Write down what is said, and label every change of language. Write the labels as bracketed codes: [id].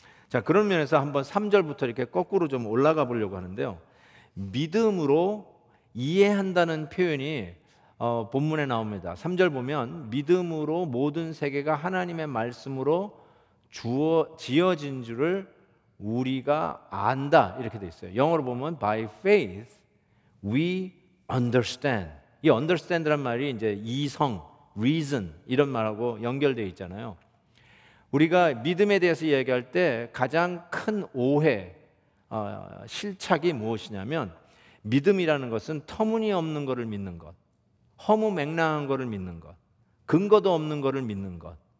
[ko] 자, 그런 면에서 한번 3절부터 이렇게 거꾸로 좀 올라가 보려고 하는데요. 믿음으로 이해한다는 표현이 본문에 나옵니다. 3절 보면 믿음으로 모든 세계가 하나님의 말씀으로 지어진 줄을 우리가 안다, 이렇게 돼 있어요. 영어로 보면 [en] by faith we understand. [ko] 이 understand란 말이 이제 이성, reason 이런 말하고 연결되어 있잖아요. 우리가 믿음에 대해서 이야기할 때 가장 큰 오해, 실착이 무엇이냐면, 믿음이라는 것은 터무니없는 것을 믿는 것, 허무맹랑한 것을 믿는 것, 근거도 없는 것을 믿는 것.